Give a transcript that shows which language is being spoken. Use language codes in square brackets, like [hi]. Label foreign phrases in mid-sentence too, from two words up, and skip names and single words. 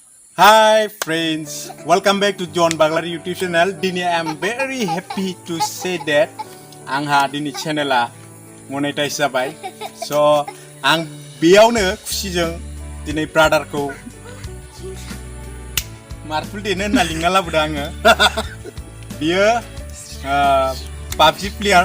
[en] Hi friends, welcome back to John Baglari YouTube channel. Dini I'm very happy to say that [brx] आंहा दिनै चेनेला मोनेटाइज जाबाय. So आं बेयावनो खुसिजों दिनै ब्रादारखौ मार्बल देनो होनना लिंना लाबोदों आङो. बियो PUBG प्लेयार.